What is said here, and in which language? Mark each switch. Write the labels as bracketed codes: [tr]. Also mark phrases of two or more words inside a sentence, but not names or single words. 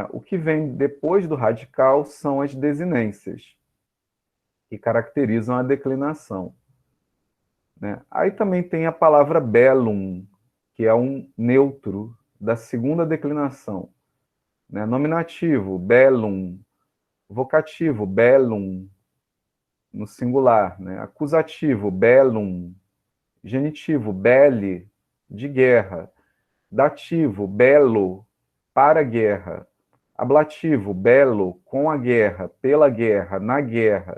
[pt] O que vem depois do radical são as desinências, que caracterizam a declinação. Né? Aí também tem a palavra bellum, que é um neutro da segunda declinação. Né? Nominativo, bellum. Vocativo, bellum, no singular. Né? Acusativo, bellum. Genitivo, belle, de guerra. Dativo, belo, para a guerra. Ablativo, belo, com a guerra, pela guerra, na guerra.